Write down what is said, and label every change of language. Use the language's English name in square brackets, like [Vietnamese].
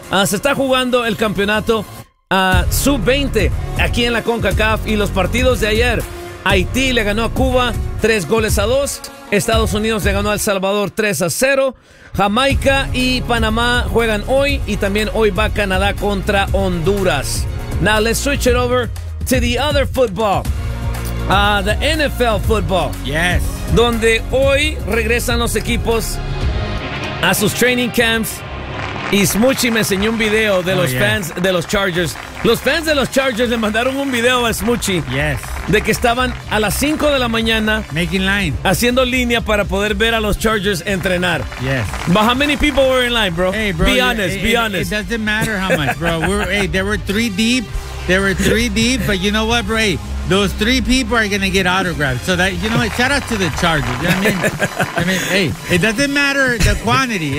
[Spanish] Se está jugando el campeonato Sub-20 aquí en la CONCACAF y los partidos de ayer. Haití le ganó a Cuba 3-2. Estados Unidos le ganó a El Salvador 3-0. Jamaica y Panamá juegan hoy y también hoy va Canadá contra Honduras. [English] Now let's switch it over to the other football. The NFL football. Yes. [Spanish] Donde hoy regresan los equipos a sus training camps. Y Smuchi me enseñó un video de los fans de los Chargers. Los fans de los Chargers le mandaron un video a Smoochie. [English] Yes. [Spanish] De que estaban a las 5 de la mañana [English] making line, [Spanish] haciendo línea para poder ver a los Chargers entrenar. [English] Yes. But how many people were in line, bro? Hey, bro. Be honest. Be honest. It doesn't matter how much, bro. There were three deep. There were three deep. But you know what, bro? Hey, those three people are going to get autographed. So that, you know what? Shout out to the Chargers. You know what I mean? I mean, hey, it doesn't matter the quantity.